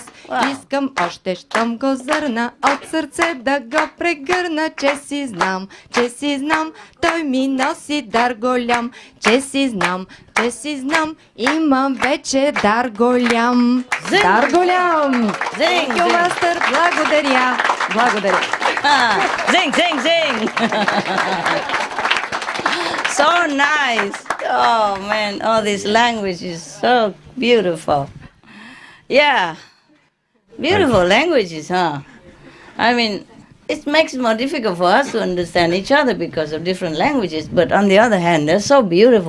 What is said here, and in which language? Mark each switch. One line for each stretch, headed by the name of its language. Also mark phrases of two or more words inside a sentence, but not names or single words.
Bulgarian: Искам още, щом го зърна, от сърце да го прегърна. Че си знам, той ми носи дар голям. Че си знам, имам вече дар голям. Дар голям! Zing, Тю, мастър, благодаря. Zing, zing, zing.
English: So nice. Oh man, all this language is so beautiful. Yeah. Beautiful languages, huh? I mean, it makes it more difficult for us to understand each other because of different languages, but on the other hand, they're so beautiful.